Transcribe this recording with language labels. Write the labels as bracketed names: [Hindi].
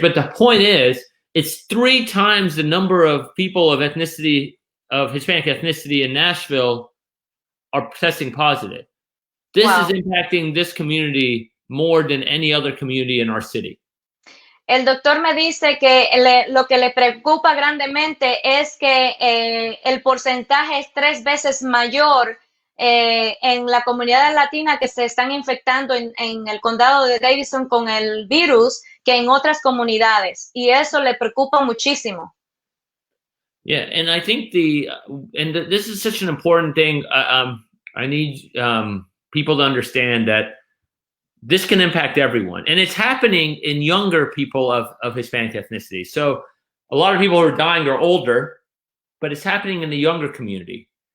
[English] But the point is, it's 3 times the number of people of ethnicity, of Hispanic ethnicity in Nashville are testing positive. This is impacting this community more than any other community in our city. [Spanish] El doctor me dice que lo que le preocupa grandemente es que el porcentaje es 3 veces mayor en la comunidad latina que se están infectando en el condado de Davidson con el virus que en otras comunidades. Y eso le preocupa muchísimo. [English] Yeah, and I think this is such an important thing. I need people to understand that this can impact everyone. And it's happening in younger people of Hispanic ethnicity. So a lot of people who are dying are older, but it's happening in the younger community.